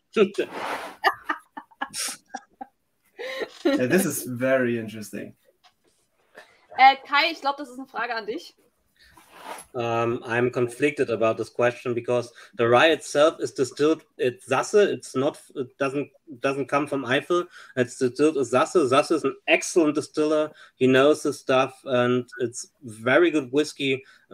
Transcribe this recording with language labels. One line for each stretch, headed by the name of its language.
English: Yeah, this is very interesting.
German: Kai, ich glaube, das ist eine Frage an dich.
English: I'm conflicted about this question because the rye itself is distilled. It's Sasse. It's not. It doesn't come from Eifel. It's distilled as Sasse. Sasse is an excellent distiller. He knows his stuff, and it's very good whiskey.